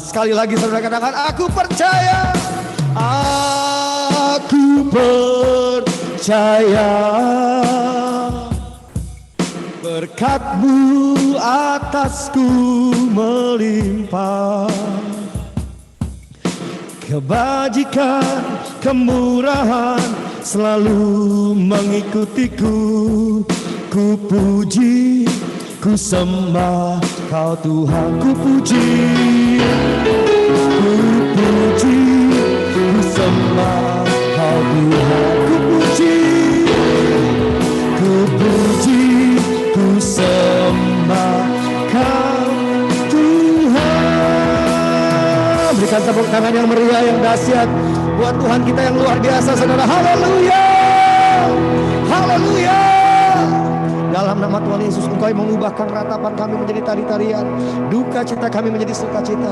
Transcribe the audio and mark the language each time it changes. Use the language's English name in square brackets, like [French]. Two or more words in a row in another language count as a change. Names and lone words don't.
[Indonesian] Sekali lagi saudara katakan, aku percaya. Aku percaya berkat-Mu atasku melimpah. Kebajikan, kemurahan selalu mengikutiku. Ku puji, ku sembah Kau Tuhan. Ku puji, ku puji, ku sembah Kau Tuhan. Ku puji, ku puji, ku sembah Kau Tuhan. Berikan tepuk tangan yang meriah, yang dahsyat buat Tuhan kita yang luar biasa, saudara. Haleluya, haleluya. Dalam nama Tuhan Yesus, Engkau yang mengubahkan ratapan kami menjadi tari-tarian, duka cita kami menjadi sukacita.